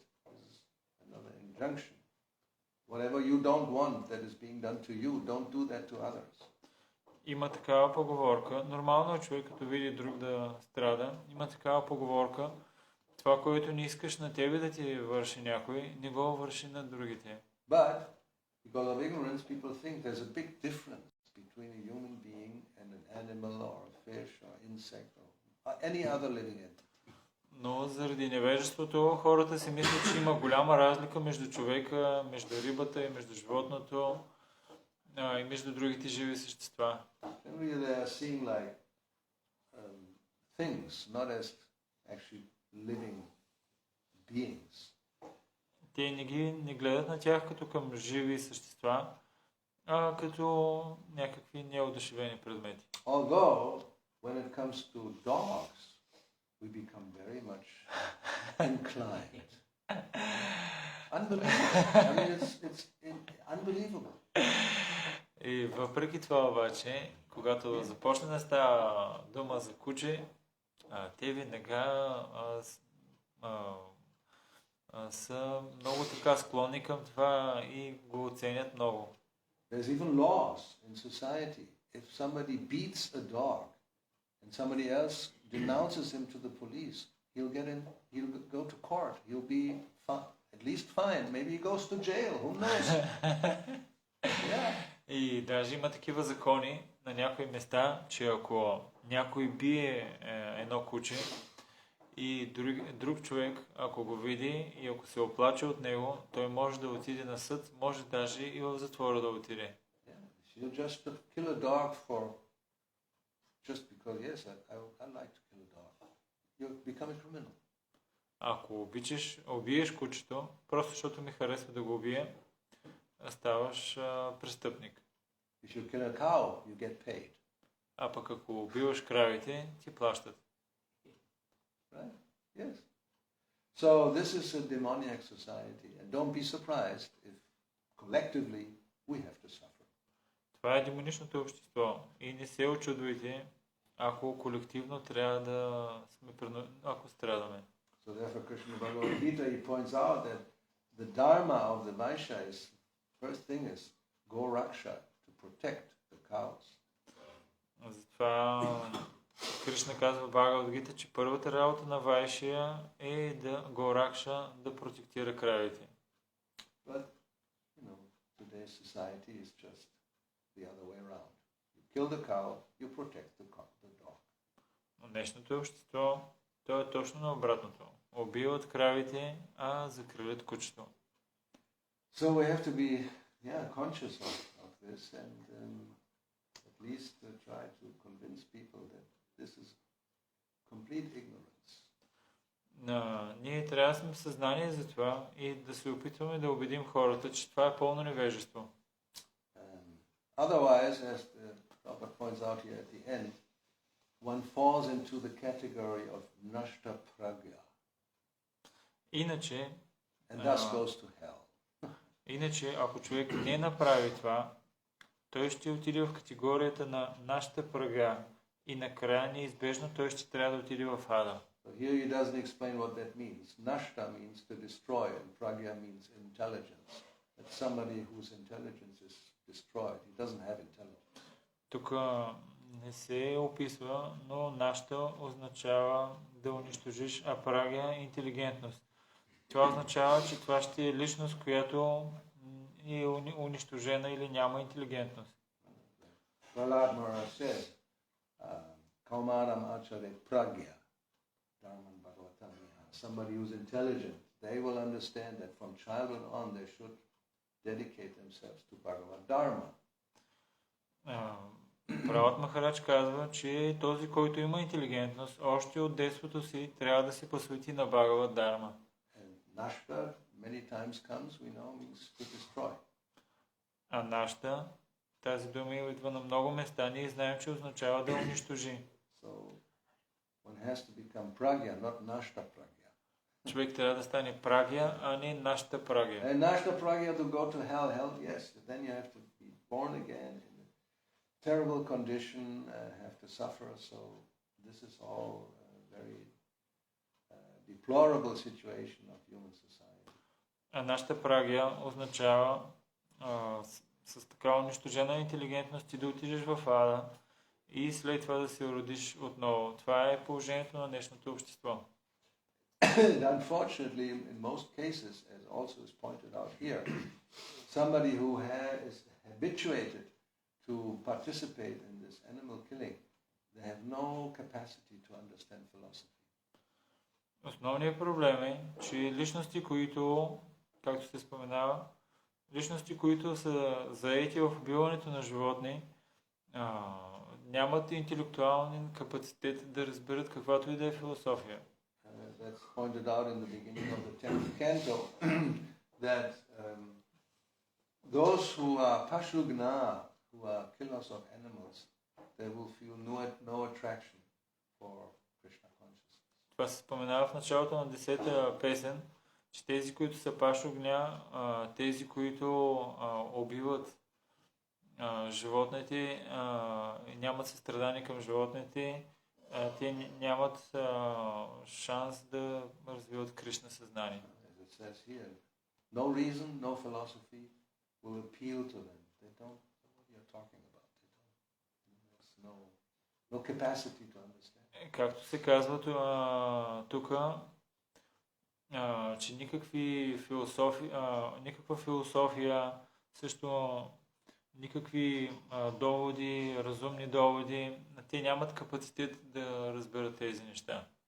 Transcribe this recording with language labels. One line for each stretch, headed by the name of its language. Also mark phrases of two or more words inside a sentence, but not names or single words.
English: This is another injunction. Whatever you don't want that is being done to you, don't do that to others.
Bulgarian: Има такава поговорка. Нормално е човек, като види друг да страда. Има такава поговорка. Това, което не искаш на тебе да ти върши някой, не го върши на другите.
English: But because of ignorance, people think there's a big difference between a human being and an animal or a fish or insect or any other living entity.
Bulgarian: Но заради невежеството хората си мислят, че има голяма разлика между човека, между рибата и между животното и между другите живи същества.
English: Generally they are seeing like things, not as actually living beings.
Bulgarian: Те не гледат на тях като към живи същества, а като някакви неодушевени предмети.
English: Although when it comes to dogs, we become very much inclined. Unbelievable. I mean, it's unbelievable.
Bulgarian: И въпреки това обаче, когато започне да става дума за куче, те веднага са много така склонни към това и го оценят много.
English: There's even laws in society. If somebody beats a dog and somebody else denounces him to the police, he'll go to court, he'll be at least fined, maybe he goes to jail, who knows? Yeah.
Bulgarian: И даже има такива закони на някои места, че ако някой бие едно куче и друг човек, ако го види и ако се оплаче от него, той може да отиде на съд, може даже и в затвора да отиде.
English: You just kill a dog just because, yes, I like to kill a dog. You become a criminal.
Bulgarian: Ако убиеш кучето, просто защото ми харесва да го убия, ставаш престъпник.
English: If you kill a cow, you get paid.
Bulgarian: А пък ако убиваш кравите, ти плащат.
English: Right? Yes. So this is a demoniac society, and don't be surprised if collectively we have to suffer.
Bulgarian: Това е демоничното общество и не се очудвайте, ако колективно трябва да сме ако страдаме.
English: So therefore Krishna Bhagavad Gita, he points out that the dharma of the Vaishya is, first thing is
Sanskrit: गो रक्षा,
English: to protect the cows.
Bulgarian: Затова Кришна казва в Бхагавад Гита, че първата работа на Вайшия е да
Sanskrit: गो रक्षा,
Bulgarian: да протектира кравите.
English: But, today's society is just the other way around. You kill the cow, you protect the dog.
Bulgarian: Но днешното общество, то е точно на обратното. Убиват кравите, а закрилят кучето.
English: So we have to be conscious of this and at least try to convince people that this is complete ignorance.
Bulgarian: Ние трябва да сме в съзнание за това и да се опитваме да убедим хората, че това е пълно невежество.
English: Otherwise, as the Prabhupada points out here at the end, one falls into the category of
Sanskrit: नष्ट प्रज्ञा.
Bulgarian: Иначе,
English: and thus goes to hell.
Bulgarian: Иначе, ако човек не направи това, той ще отиде в категорията на
Sanskrit: नष्ट प्रज्ञा
Bulgarian: и накрая неизбежно той ще трябва да отиде в ада.
English: So here he doesn't explain what that means. Nashta means to destroy and pragya means intelligence. That's somebody whose intelligence is destroyed. He doesn't have intelligence.
Bulgarian: Тук не се описва, но нашата означава да унищожиш, а прагя е интелигентност. Това означава, че това ще е личност, която е унищожена или няма интелигентност.
Sanskrit: Prahlad Maharaj says, कौमारम् आचरे प्रज्ञ, धर्मान् भागवतम् इह.
English: Somebody who's intelligent, they will understand that from childhood on they should dedicate themselves to Bhagavad Dharma.
Bulgarian: Пралад Махарадж казва, че този, който има интелигентност, още от детството си трябва да се посвети на Бхагавад Дарма.
English: Nashta many times comes, we know, means to destroy.
Bulgarian: А нашта, тази дума идва на много места, ние знаем, че означава да унищожи.
English: So one has to become pragya, not
Sanskrit: नष्ट प्रज्ञा.
Bulgarian: Човек трябва да стане прагя, а не
Sanskrit: नष्ट प्रज्ञा.
English: And
Sanskrit: नष्ट प्रज्ञा
English: to go to hell, yes, then you have to be born again in a terrible condition, have to suffer, so this is all very deplorable situation of human society.
Bulgarian: А
Sanskrit: नष्ट प्रज्ञा
Bulgarian: означава с така унищожена интелигентност ти да отидеш в ада и след това да се родиш отново. Това е положението на днешното общество.
English: Unfortunately, in most cases, as also is pointed out here, somebody who is habituated to participate in this animal killing, they have no capacity to understand philosophy.
Bulgarian: Основният проблем е, че личности, които, както се споменава, личности, които са заети в убиването на животни, нямат интелектуален капацитет да разберат каквато и да е философия.
English: That's pointed out in the beginning of the 10th canto that those who are pashugna, who are killers of animals, they will feel no attraction for Krishna consciousness.
Bulgarian: Това се споменава в началото на 10-та песен, че тези, които са пашогня, тези, които убиват животните, нямат състрадание към животните, те нямат шанс да развиват Кришна съзнание.
English: As it says here, no reason, no philosophy will appeal to them. They don't know what you're talking about. There's no capacity to understand.
Bulgarian: както се казва тук, че никаква философия, също никакви доводи, разумни доводи, те нямат капацитет да разберат тези неща.